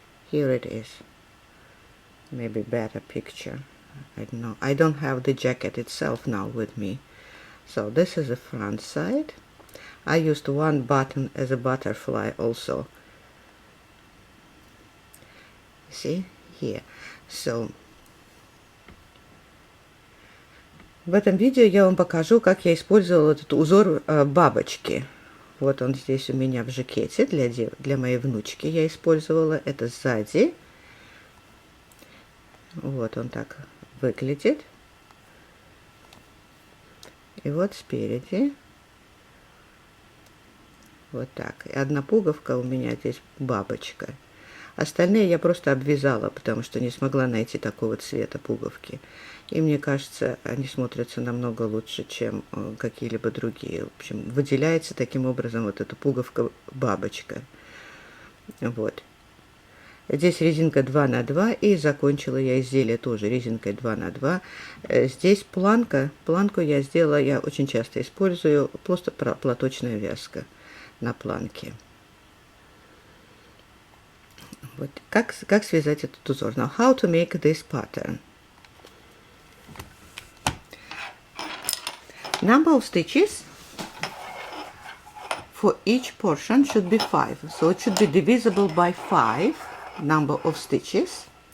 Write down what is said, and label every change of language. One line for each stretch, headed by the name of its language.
English: Here it is. Maybe better picture. I don't know. I don't have the jacket itself now with me. So this is the front side. I used one button as a butterfly also. See here.
Russian: So в этом видео я вам покажу, как я использовала этот узор бабочки. Вот он здесь у меня в жакете для моей внучки я использовала. Это сзади. Вот он так выглядит. И вот спереди. Вот так. И одна пуговка у меня здесь бабочка. Остальные я просто обвязала, потому что не смогла найти такого цвета пуговки. И мне кажется, они смотрятся намного лучше, чем какие-либо другие. В общем, выделяется таким образом вот эта пуговка-бабочка. Вот. Здесь резинка 2 на 2, и закончила я изделие тоже резинкой 2 на 2. Здесь планка. Планку я сделала, я очень часто использую, просто платочная вязка на планке. Вот. Как связать этот узор?
English: Now, how to make this pattern? Number of stitches for each portion should be 5. So it should be divisible by 5 number of stitches.